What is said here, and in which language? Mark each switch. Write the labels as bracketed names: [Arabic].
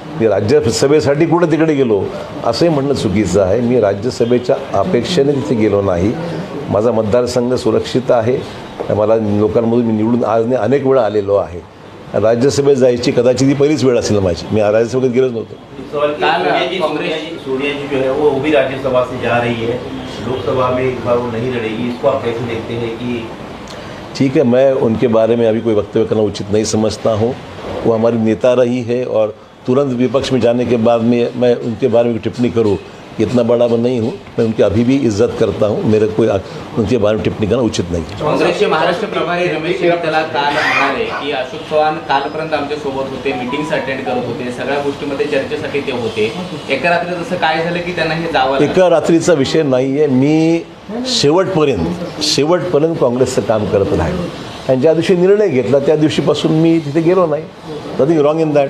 [Marathi] मी राज्यसभेसाठी कुठे तिकडे गेलो असंही म्हणणं चुकीचं आहे। मी राज्यसभेच्या अपेक्षेने तिथे गेलो नाही। माझा मतदारसंघ सुरक्षित आहे, मला लोकांमधून मी निवडून आज अनेक वेळा आलेलो आहे। राज्यसभेत जायची कदाचित ही पहिलीच वेळ असेल माझी, मी राज्यसभेत गेलोच नव्हतो। [Hindi] सोनिया जी जो है वो भी राज्यसभा से जा रही है, लोकसभा में इस बार वो नहीं लड़ेगी, इसको आप कैसे देखते हैं? कि ठीक है, मैं उनके बारे में अभी कोई वक्तव्य करना उचित नहीं समझता हूँ। वो हमारी नेता रही है, और तुरंत विपक्ष में जाने के बाद में मैं उनके बारे में टिप्पणी करूँ, इतना बड़ा मैं नहीं हूँ। मैं उनकी अभी भी इज्जत करता हूँ, मेरे कोई उनके बारे में टिप्पणी करना उचित नहीं। [Marathi] काँग्रेसचे महाराष्ट्र प्रभारी रमेश त्याला काल म्हणाले की अशोक चव्हाण कालपर्यंत आमच्या सोबत होते, मीटिंग्स अटेंड करत होते, सगळ्या गोष्टीमध्ये चर्चेसाठी ते होते, एका रात्री तसं काय झालं की त्यांना हे जावं लागलं? एका रात्रीचा विषय नाही आहे। मी शेवटपर्यंत काँग्रेसचं काम करत राहिलो, आणि ज्या दिवशी निर्णय घेतला त्या दिवशीपासून मी तिथे गेलो नाही। [English] Nothing wrong in that.